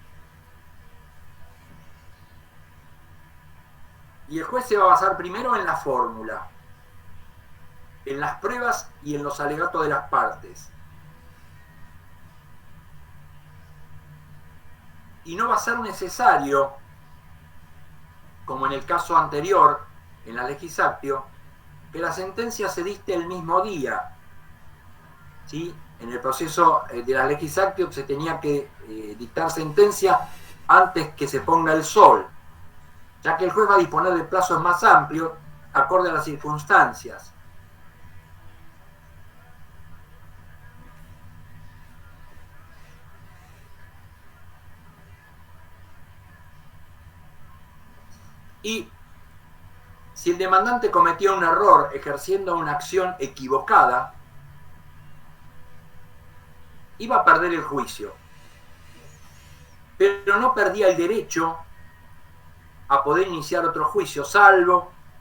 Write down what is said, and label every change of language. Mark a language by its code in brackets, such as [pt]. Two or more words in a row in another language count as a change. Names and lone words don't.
[es] Y el juez se va a basar primero en la fórmula, en las pruebas y en los alegatos de las partes. Y no va a ser necesario, como en el caso anterior, en la [la] legis actio, [es] que la sentencia se dicte el mismo día. ¿Sí? En el proceso de la [la] legis actio [es] se tenía que dictar sentencia antes que se ponga el sol, ya que el juez va a disponer de plazos más amplios acorde a las circunstancias. Y si el demandante cometió un error ejerciendo una acción equivocada, iba a perder el juicio, pero no perdía el derecho a poder iniciar otro juicio, salvo